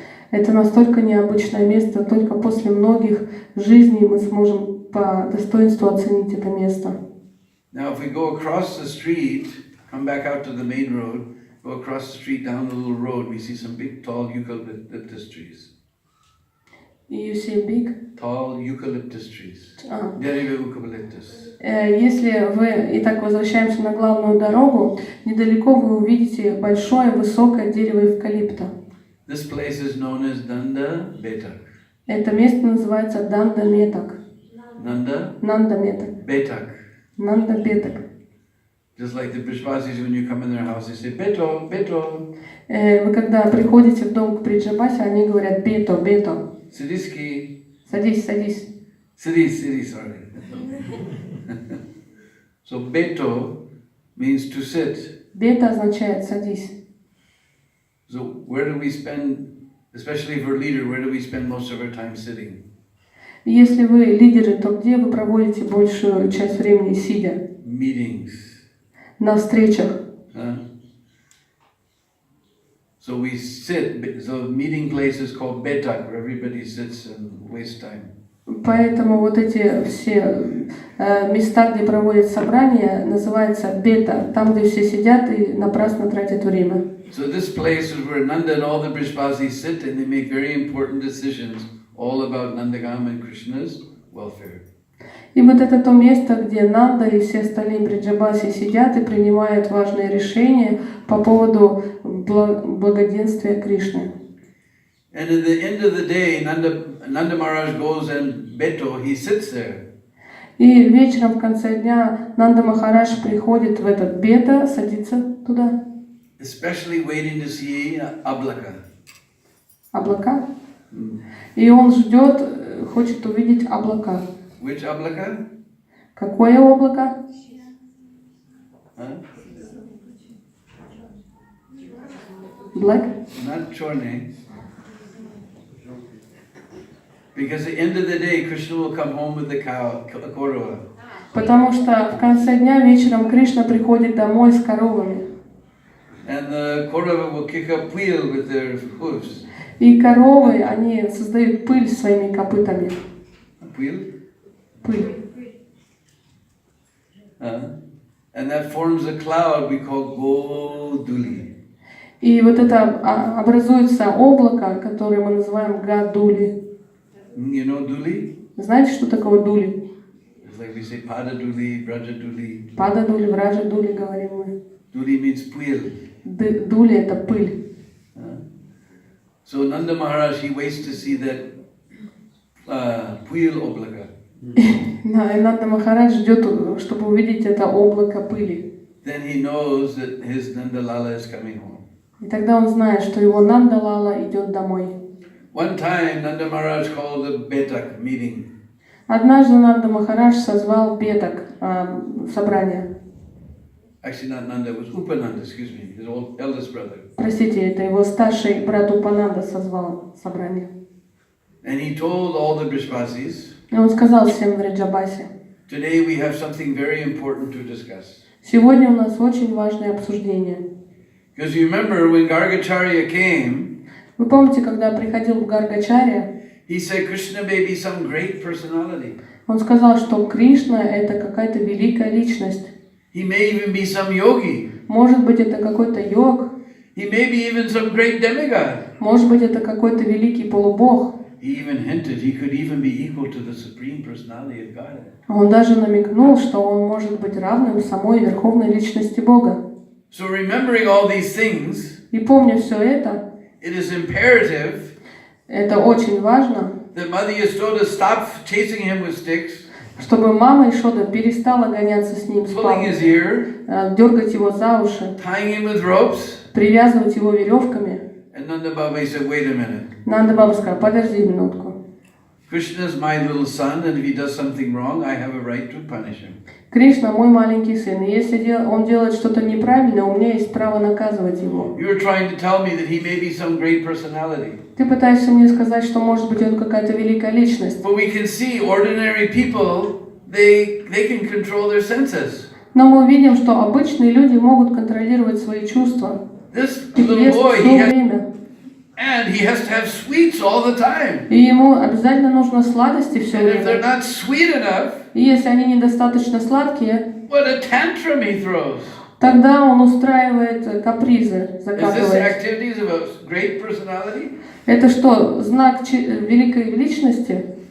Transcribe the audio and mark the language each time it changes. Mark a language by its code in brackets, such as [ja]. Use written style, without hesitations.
[ru] Это настолько необычное место, только после многих жизней мы сможем по достоинству оценить это место. [en] Now, if we go across the street, come back out to the main road, go across the street down the little road, we see some big, tall eucalyptus trees. You see big? Tall eucalyptus trees. [ru] Дерево eucalyptus. Если вы, итак, возвращаемся на главную дорогу, недалеко вы увидите большое высокое дерево эвкалипта. [en] This place is known as Nanda Betak. [ru] Это место называется Нанда Метак. Нанда Метак. [en] Betak. [ru] Нанда Бетак. [en] Just like the Brishbasis, when you come in their house, they say Beto, Beto. [ru] Вы когда приходите в дом к Бриджабасе, они говорят Бето, Бето. Sidiski. Садись, садись. [en] Sidi, sorry. So Beto means to sit. [ru] Бета означает садись. [en] So where do we spend, especially if we're a leader, where do we spend most of our time sitting? [ru] Если вы лидеры, то где вы проводите большую часть времени сидя? [en] Meetings. [ru] На встречах. [en] So we sit. So meeting place is called betak, where everybody sits and wastes time. [ru] Поэтому вот эти все места, где проводят собрания, называется бета, там, где все сидят и напрасно тратят время. [en] So this place is where Nanda and all the Brishbasis sit, and they make very important decisions all about Nandagam and Krishna's welfare. [ru] И вот это то место, где Нанда и все остальные Бриджабаси сидят и принимают важные решения по поводу благоденствия Кришны. [en] And at the end of the day, Nanda Maharaj goes and Beto, he sits there. [ru] И вечером в конце дня Нанда Махарадж приходит в этот бета, садится туда. [en] Especially waiting to see [ru] Ablaka. Облака? И он ждет, хочет увидеть облака. [en] Which Ablaka? [ru] Какое облако? [en] Black? Not [ru] Chorne. [en] Because at the end of the day, Krishna will come home with the cow, Kaurava. [ru] Потому что в конце дня вечером Кришна приходит домой с коровами. [en] And the Kaurava will kick up wheel with their hoofs. [ru] И коровы, они создают пыль своими копытами. [en] Wheel? [ru] Пыль. [en] And that forms a cloud we call Goduli. [ru] И вот это образуется облако, которое мы называем Гадули. [en] You know Duli? [ru] Знаете, что такое дули? [en] It's like we say Pada Duli, Vраджа Duli. [ru] Пада дули, Враджа дули, говорим мы. [en] Duli means [ru] puyil. Дули — это пыль. [en] So Nanda Maharaj, he waits to see that [ru] puyil oblaka. Нанда Махарадж ждет, чтобы увидеть это облако пыли. [en] Then he knows that his Nanda Lala is coming home. [ru] И тогда он знает, что его Нанда Лала идет домой. [en] One time, Nanda Maharaj called a Betak meeting. [ru] Однажды Нанда Махарадж созвал бетак собрание. [en] Actually, not Nanda, it was Upananda, excuse me, his eldest brother. [ru] Простите, это его старший брат Упананда созвал собрание. [en] And he told all the Brishbasis, [ru] И он сказал всем в Вриндаване: [en] today we have something very important to discuss. [ru] Сегодня у нас очень важное обсуждение. [en] Because you remember when Gargacharya came, [ru] Вы помните, когда приходил Гаргачарья, [en] he said Krishna may be some great personality. [ru] он сказал, что Кришна — это какая-то великая личность. [en] He may even be some yogi. [ru] Может быть, это какой-то йог. [en] He may be even some great demigod. [ru] Может быть, это какой-то великий полубог. [en] He even hinted he could even be equal to the supreme personality of God. [ru] Он даже намекнул, что он может быть равным самой верховной личности Бога. [en] So remembering all these things, [ru] И помня все это, [en] it is imperative [ru] это очень важно, [en] that Mother Yasoda stop chasing him with sticks, [ru] чтобы мама Ишода перестала гоняться с ним с [en] pulling his ear, [ru] дергать его за уши, [en] tying him with ropes. [ru] привязывать его веревками. [en] And Nanda Baba said, wait a minute. [ru] Нанда Баба сказала: подожди минутку. [en] Krishna is my little son, and if he does something wrong, I have a right to punish him. [ru] Кришна мой маленький сын, и если он делает что-то неправильное, у меня есть право наказывать его. [en] You're trying to tell me that he may be some great personality. [ru] Ты пытаешься мне сказать, что может быть он какая-то великая личность. [en] But we can see ordinary people, they can control their senses. [ru] Но мы видим, что обычные люди могут контролировать свои чувства. [en] This little boy, and he has to have sweets all the time. [ru] И ему обязательно нужно сладости все [en] And if they're not sweet enough, [ru] И если они недостаточно сладкие, [en] what a tantrum he throws. [ru] тогда он устраивает капризы, [en] Is this [ru] закатывает. [en] activities of a great personality? [ru] Это что, знак великой личности?